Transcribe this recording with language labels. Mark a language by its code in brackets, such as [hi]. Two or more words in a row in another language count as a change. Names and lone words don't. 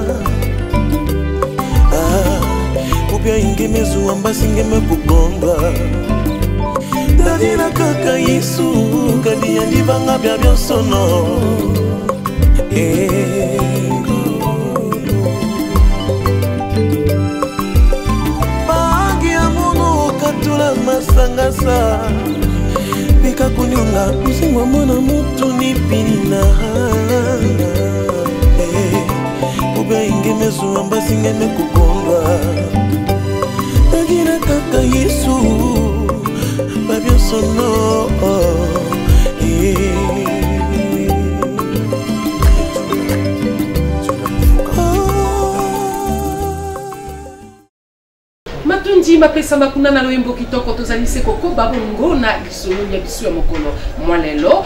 [kg] Kupia inge mezu ambasi inge mekukondwa Dadina kaka Yesu Kadi yandivanga bia biosono Bangi ya munu katula masanga sa Pika kunyonga Kuzingo mwana mutu ni pilina Kupia inge mezu ambasi inge mekukondwa Dadina kaka Yesu Babio sono [ln] Matundi mapesa makuna na loyembo kitoko tozalise koko babongo na lisolo ya biso ya mokolo mwalelo